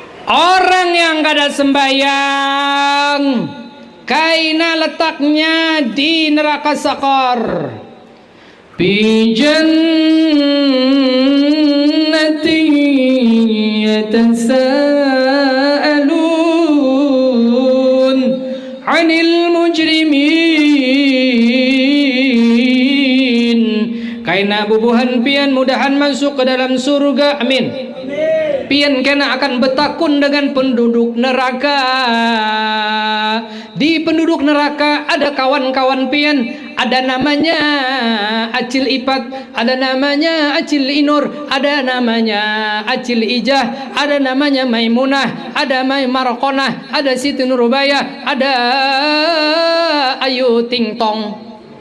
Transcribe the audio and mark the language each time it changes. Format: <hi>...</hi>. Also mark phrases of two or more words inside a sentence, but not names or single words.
<bjn>Orang yang kada sembahyang kaina letaknya di neraka sakor.</bjn> <ar>في جنات يتساءلون عن المجرمين.</ar> <bjn>Kaina bubuhan pian mudahan masuk ke dalam surga. Amin. Pian kena akan betakun dengan penduduk neraka. Di penduduk neraka ada kawan-kawan pian, ada namanya Acil Ipat, ada namanya Acil Inur, ada namanya Acil Ijah, ada namanya Maimunah, ada Mai Markonah, ada Siti Nurubaya, ada Ayu Ting Tong.</bjn>